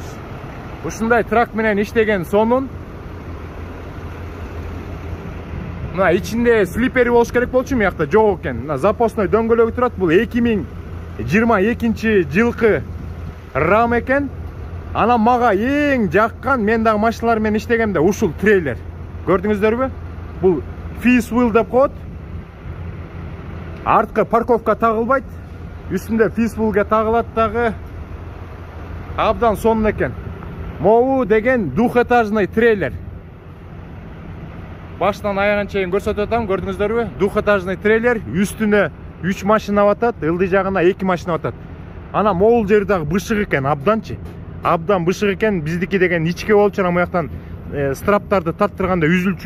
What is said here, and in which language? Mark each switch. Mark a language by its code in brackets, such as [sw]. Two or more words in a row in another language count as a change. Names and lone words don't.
[ky] Ушундай трак менен иштеген сонун. Мына ичинде слипери болуш керек болчу, мыякта жок экен. Мына запасной дөңгөлөгү турат. Бул 2022 жылкы Ram экен. Анан мага эң жаккан, мен дагы машиналар менен иштегемде ушул трейлер. Көрдүңүздөрбү? Бул [en] fifth wheel [ky] деп коет. Арткы парковка тагылбайт. Үстүндө [en] fifth wheelге [ky] тагылат дагы. Абдан сонун экен. Могу деген [ru] двухэтажный трейлер. [ky] Баштан аягына чейин көрсөтүп атам, көрдүңүздөрбү? [ru] Двухэтажный трейлер, [ky] үстүнө 3 машина батат, ылдый жагына 2 машина батат. Анан могул жери дагы бышык экен, абданчы. Абдан бышык экен, биздики деген ичке болчу, ана мыяктан страптарды тарттырганда үзүлчү.